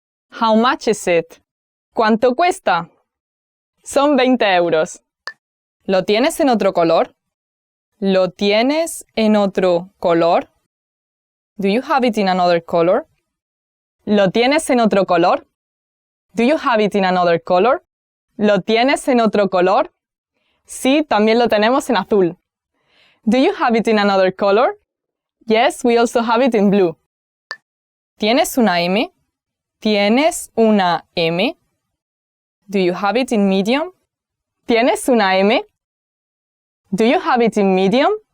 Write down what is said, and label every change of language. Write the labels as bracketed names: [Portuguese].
[English] How much is it? [Spanish] ¿Cuánto cuesta? Son 20 euros. ¿Lo tienes en otro color? ¿Lo tienes en otro color? [English] Do you have it in another color? [Spanish] ¿Lo tienes en otro color? [English] Do you have it in another color? [Spanish] ¿Lo tienes en otro color? Sí, también lo tenemos en azul. [English] Do you have it in another color? Yes, we also have it in blue. [Spanish] ¿Tienes una M? ¿Tienes una M? [English] Do you have it in medium? [Spanish] ¿Tienes una M? [English] Do you have it in medium?